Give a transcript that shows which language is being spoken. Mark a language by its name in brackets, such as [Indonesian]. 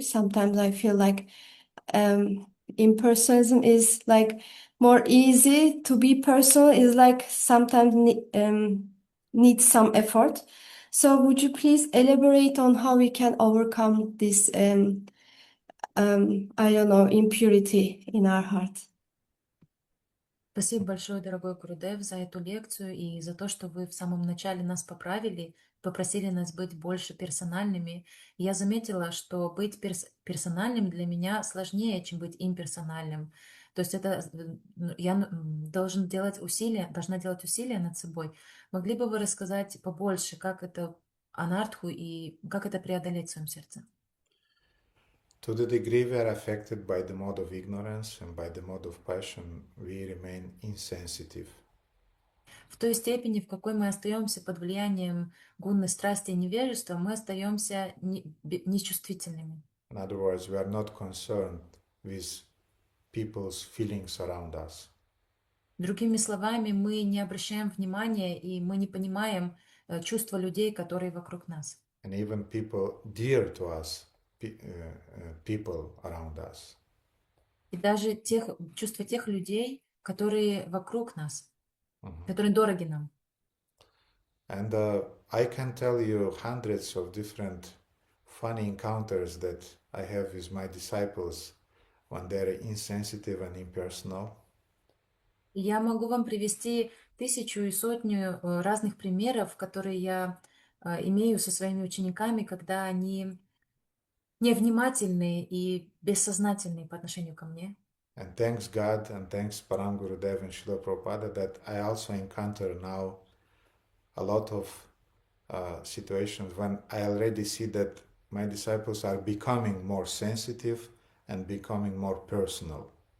[English] Sometimes I feel like impersonalism is like more easy. To be personal is like sometimes needs some effort. So would you please elaborate on how we can overcome this, impurity in our heart? [Russian] Спасибо большое, дорогой Гурудев, за эту лекцию и за то, что вы в самом начале нас поправили, попросили нас быть больше персональными. Я заметила, что быть персональным для меня сложнее, чем быть имперсональным. То есть я должна делать усилия над собой. Могли бы вы рассказать побольше, как это анартху и как это преодолеть в своем сердце? [English] To the degree we are affected by the mode of ignorance and by the mode of passion, we remain insensitive. [Russian] В той степени, в какой мы остаемся под влиянием гунны страсти и невежества, мы остаемся нечувствительными. [English] In other words, we are not concerned with people's feelings around us. [Russian] Другими словами, мы не обращаем внимания и мы не понимаем чувства людей, которые вокруг нас. [English] And even people dear to us, people around us. [Russian] И даже чувства тех людей, которые вокруг нас, которые дороги нам. [English] And I can tell you hundreds of different funny encounters that I have with my disciples when they're insensitive and impersonal. [Russian] И я могу вам привести 1000 и сотню разных примеров, которые я имею со своими учениками, когда они невнимательные и бессознательные по отношению ко мне. [English] And thanks God and thanks Param Gurudev and Srila Prabhupada that I also encounter now a lot of situations when I already see that my disciples are becoming more sensitive and becoming more personal.